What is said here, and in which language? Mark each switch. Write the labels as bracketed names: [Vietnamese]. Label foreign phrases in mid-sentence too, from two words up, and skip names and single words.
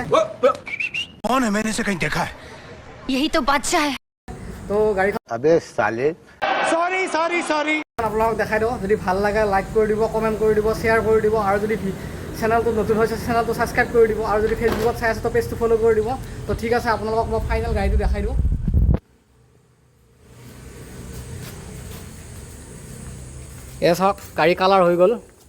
[Hindi] कौन है? मैंने इसे कहीं देखा है। यही तो बादशाह है। [Assamese] তো গাড়ীখন [Hindi] अबे साले [Assamese] আপোনালোকক দেখাই দিওঁ যদি ভাল লাগে লাইক কৰি দিব কমেণ্ট কৰি দিব শ্বেয়াৰ কৰি দিব আৰু যদি চেনেলটো নতুন হৈছে চেনেলটো ছাবস্ক্ৰাইব কৰি দিব আৰু যদি ফেচবুকত চাই আছে তো পেজটো ফ'ল' কৰি দিব তো ঠিক আছে আপোনালোকক মই ফাইনেল গাড়ীটো দেখাই দিওঁ এয়া চাওক গাড়ী কালাৰ হৈ গ'ল